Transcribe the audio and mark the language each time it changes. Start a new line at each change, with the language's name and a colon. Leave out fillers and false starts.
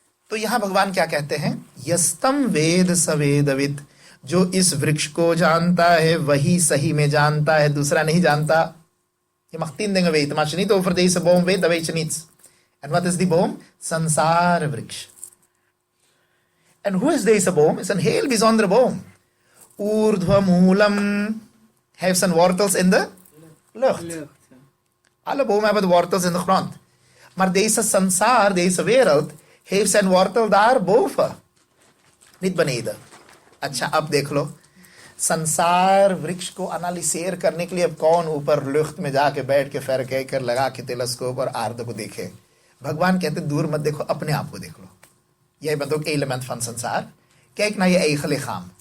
Hindi: तो यहां भगवान क्या कहते हैं?
Sanskrit: यस्तम वेद स वेदवित्।
Hindi: जो इस वृक्ष को जानता है वही सही में जानता है, दूसरा नहीं जानता।
Dutch: Je mag 10 dingen weten, maar als je niet over deze boom weet, dan weet je niets. En wat is die boom? Sansara vriks. En hoe is deze boom? Het is een heel bijzondere boom. Urdhva moolam heeft zijn wortels in de lucht. Alle bomen hebben de wortels in de grond. Maar deze sansar, deze wereld, heeft zijn wortel daar boven. Niet beneden.
Hindi: अच्छा अब देख लो, संसार वृक्ष को एनालिसेर करने के लिए अब कौन ऊपर लुफ्त में जाके बैठ के फेर कह कर लगा के टेलीस्कोप और आर्द को देखे। भगवान कहते दूर मत देखो, अपने आप को देख लो।
Dutch: Jij bent ook element van संसार। Kijk naar je eigen lichaam.